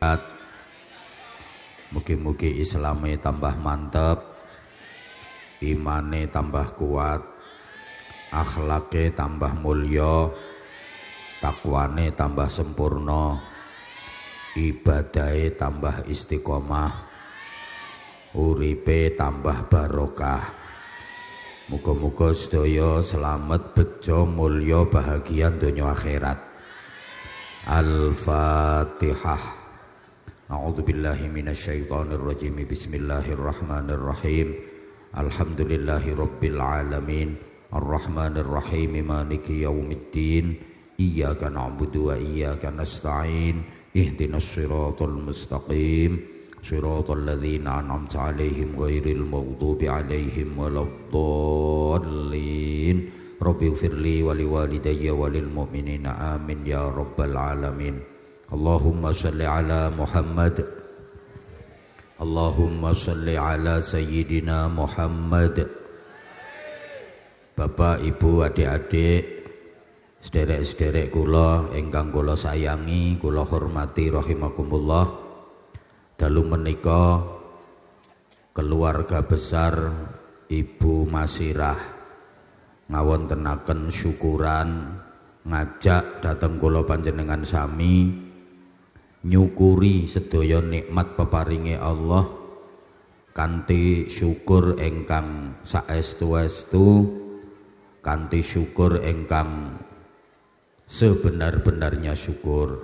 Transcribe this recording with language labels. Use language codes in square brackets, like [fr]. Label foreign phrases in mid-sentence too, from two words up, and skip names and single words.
[jv] Mugi-mugi Islame tambah mantep, imane tambah kuat, akhlake tambah mulya, takwane tambah sempurna, ibadahe tambah istiqomah, uripe tambah barokah. Muga-muga sedaya selamat, bejo, mulya, bahagia donya akhirat. [ar] Al-Fatihah. أعوذ بالله من الشيطان الرجيم. بسم الله الرحمن الرحيم الحمد لله رب العالمين. الرحمن الرحيم مالك يوم الدين. إياك نعبد وإياك نستعين. اهدنا الصراط المستقيم صراط الذين أنعمت عليهم غير المغضوب عليهم ولا الضالين. رب اغفر لي ولوالدي وللمؤمنين آمين يا رب العالمين. اللهم صل على محمد اللهم صل على سيدنا محمد. [jv] Bapak, Ibu, adik-adik, sederek-sederek kula ingkang kula sayangi, kula hormati rahimakumullah. Dalu menika keluarga besar Ibu Masirah ngawontenaken syukuran, ngajak dateng kula panjenengan sami nyukuri sedaya nikmat peparinge Allah kanthi syukur ingkang saestu-estu, kanthi syukur ingkang sebenar-benarnya syukur.